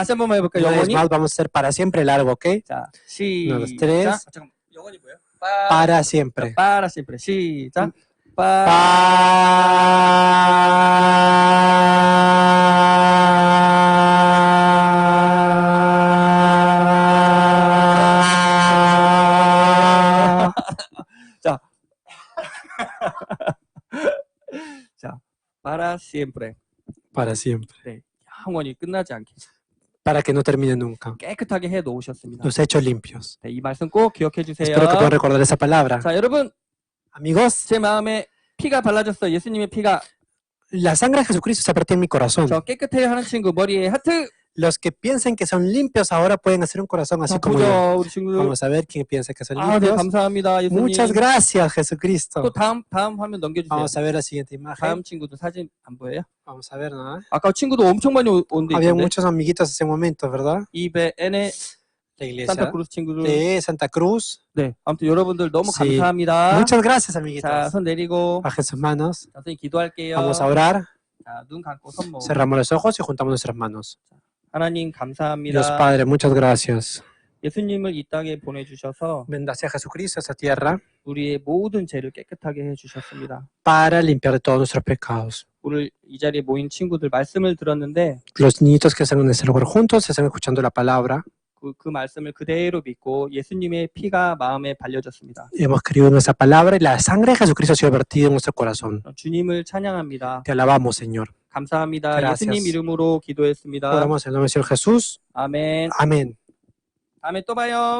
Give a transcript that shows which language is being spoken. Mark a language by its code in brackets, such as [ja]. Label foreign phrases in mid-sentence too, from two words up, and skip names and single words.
[ko] 다시 한번만 해볼까요? [es] Una vez [ko] 영원히. [es] más, vamos a hacer para siempre largo, ¿ok? [ko] 자, [es] Uno, dos, [ko] 시작. [es] tres. [ko] 잠깐. 영원히 뭐예요? [es] Para siempre. para siempre. [ko] 시작. 자. 자, [es] para siempre. Para siempre. [ko] 네, 영원히 끝나지 않게. [es] Para que no termine nunca. [ko] 깨끗하게 해 놓으셨습니다. [es] Los ha hecho limpios. [ko] 네, 이 말씀 꼭 기억해 주세요. [es] Espero que puedan recordar esa palabra. [ko] 자, 여러분, [es] Amigos, [ko] 제 마음에 피가 발라졌어요. 예수님의 피가. [es] la sangre de Jesucristo se apretó en mi corazón. [ko] 저 깨끗해 하는 친구 머리에 하트. [es] Los que piensen que son limpios ahora pueden hacer un corazón así [ko] 자, [es] como [ko] 보죠, [es] yo. [ko] 우리 친구들. [es] Vamos a ver quién piensa que son [ko] 네, [es] limpios. [ko] 감사합니다, 예수님. [es] Muchas gracias, Jesucristo. [ko] 또 다음 화면 넘겨주세요. [es] Vamos a ver la siguiente imagen. [ko] 다음 친구도 사진 안 보여요? [es] Vamos a ver, ¿no? [ko] 아까 친구도 엄청 많이 온데 [es] Había [ko] 있던데. [es] muchos amiguitos ese momento, ¿verdad? [ko] 이베엔의 [es] La iglesia [ko] 산타크루스 친구들. [es] de Santa Cruz. [ko] 네, 아무튼 여러분들 너무 [es] Sí. [ko] 감사합니다. [es] Muchas gracias, [ko] 자, [es] amiguitos. [ko] 손 내리고 [es] Bajen sus manos. [ko] 선생님 기도할게요. [es] Vamos a orar. [ko] 자, 눈 감고 손 모으고. [es] Cerramos los ojos y juntamos nuestras manos. [ko] 하나님 감사합니다. [es] Dios Padre, muchas gracias. [ko] 예수님을 이 땅에 보내주셔서 [es] Bendace a Jesucristo a esta tierra [ko] 우리의 모든 죄를 깨끗하게 해주셨습니다. [es] para limpiar de todos nuestros pecados. [ko] 오늘 이 자리에 모인 친구들 말씀을 들었는데 [es] Los niñitos que están en este lugar juntos están escuchando la palabra. [ko] 그 말씀을 그대로 믿고 예수님의 피가 마음에 발려졌습니다. [es] Hemos creído en esa palabra y la sangre de Jesucristo ha sido vertida en nuestro corazón. [ko] 주님을 찬양합니다. [es] Te alabamos, Señor. [ko] 감사합니다. [es] Gracias. [ko] 예수님 이름으로 기도했습니다. [es] Oramos en el nombre del Señor Jesús. [ko] 아멘. [es] Amén. [ko] 다음에 또 봐요.